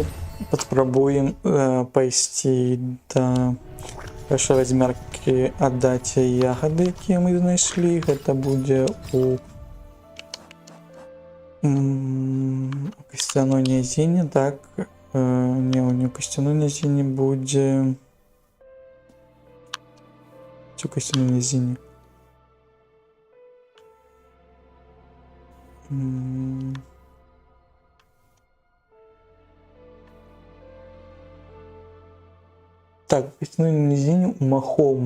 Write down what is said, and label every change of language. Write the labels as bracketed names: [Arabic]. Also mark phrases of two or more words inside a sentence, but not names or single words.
[Belarusian] паспрабуем пайсці да першай вядзьмаркі, аддаць ягады, якія мы знайшлі. Гэта будзе у [Ukrainian] У костяній низині, так. Не, у костяній низині буде... Цю костяній низині. Так, в костяній низині у Махом.